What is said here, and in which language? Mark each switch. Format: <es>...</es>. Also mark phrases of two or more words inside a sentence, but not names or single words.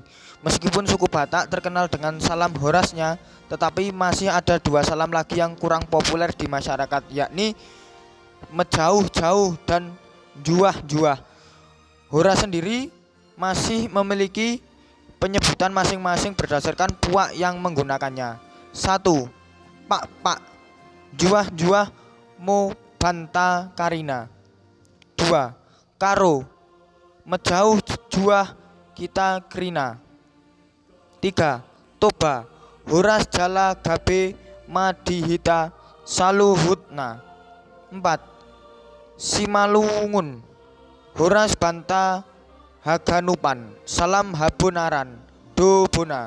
<id>Meskipun suku Batak terkenal dengan salam horasnya, tetapi masih ada dua salam lagi yang kurang populer di masyarakat, yakni mejauh-jauh dan juah-juah. Horas sendiri masih memiliki penyebutan masing-masing berdasarkan puak yang menggunakannya. 1. Pak-pak,</id> <btd>juah-juah mo banta karina. 2.</btd> <btx>Karo, mejauh juah kita krina. 3.</btx> <bbc>Toba, horas jala gabe madihita saluhutna.</bbc> <bts>4. Simalungun, horas banta haganupan salam habunaran dobona.</bts>